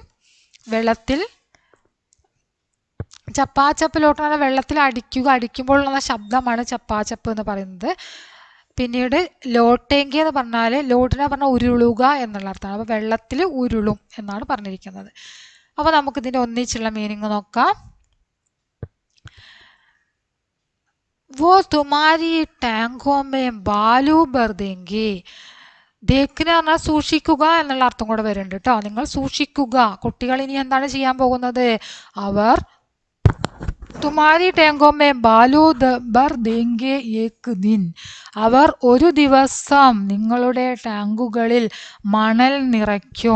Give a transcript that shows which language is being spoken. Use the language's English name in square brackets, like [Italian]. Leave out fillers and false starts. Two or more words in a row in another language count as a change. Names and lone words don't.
[Malayalam] വെള്ളത്തിൽ ചപ്പാച്ചപ്പിലോട്ട് പറഞ്ഞാൽ വെള്ളത്തിൽ അടിക്കുമ്പോഴുള്ള ശബ്ദമാണ് ചപ്പാച്ചപ്പ് എന്ന് പറയുന്നത്. പിന്നീട് ലോട്ടേങ്കി എന്ന് പറഞ്ഞാൽ ലോട്ടിനെ പറഞ്ഞാൽ ഉരുളുക എന്നുള്ള അർത്ഥമാണ്. അപ്പോൾ വെള്ളത്തിൽ ഉരുളും എന്നാണ് പറഞ്ഞിരിക്കുന്നത്. അപ്പോൾ നമുക്കിതിൻ്റെ ഒന്നിച്ചുള്ള മീനിങ് നോക്കാം. [Hindi] वो तुम्हारी टैंकों में बालू भर देंगे. [Malayalam] ദേക്കിന് പറഞ്ഞാൽ സൂക്ഷിക്കുക എന്നുള്ള അർത്ഥം കൂടെ വരുന്നുണ്ട് കേട്ടോ. നിങ്ങൾ സൂക്ഷിക്കുക. കുട്ടികൾ ഇനി എന്താണ് ചെയ്യാൻ പോകുന്നത്? അവർ [Hindi] तुम्हारी टैंकों में बालू भर देंगे एक दिन [Malayalam] അവർ ഒരു ദിവസം നിങ്ങളുടെ ടാങ്കുകളിൽ മണൽ നിറയ്ക്കും.